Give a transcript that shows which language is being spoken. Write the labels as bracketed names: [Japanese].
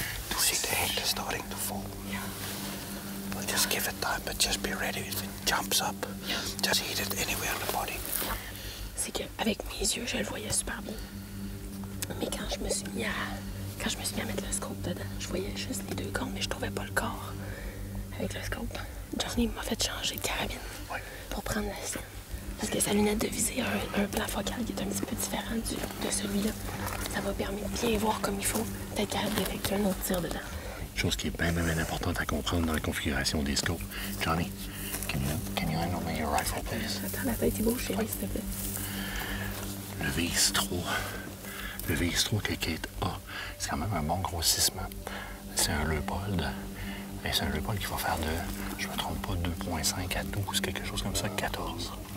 [English] Tu see the head is starting to fall. Yeah. Well, just give it time, but just be ready. If it jumps up, just hit it anywhere on the body. [French] C'est qu'avec mes yeux, je le voyais super beau. Mais quand je me suis mis à mettre le scope dedans, je voyais juste les deux cornes, mais je trouvais pas le corps. Avec le scope, Johnny m'a fait changer de carabine pour prendre la sienne. Parce que sa lunette de visée a un plan focal qui est un petit peu différent de celui-là. Ça m'a permis de bien voir comme il faut, d'être capable d'effectuer un autre tir dedans. Chose qui est bien importante à comprendre dans la configuration des scopes. [English] Johnny, can you handle me your rifle, please? [French] Attends, la tête est beau, chérie, s'il te plaît. Le VX3 que Kate a, c'est quand même un bon grossissement. C'est un Leupold. Et c'est un Leupold qui va faire de, je me trompe pas, 2.5 à 12, quelque chose comme ça, 14.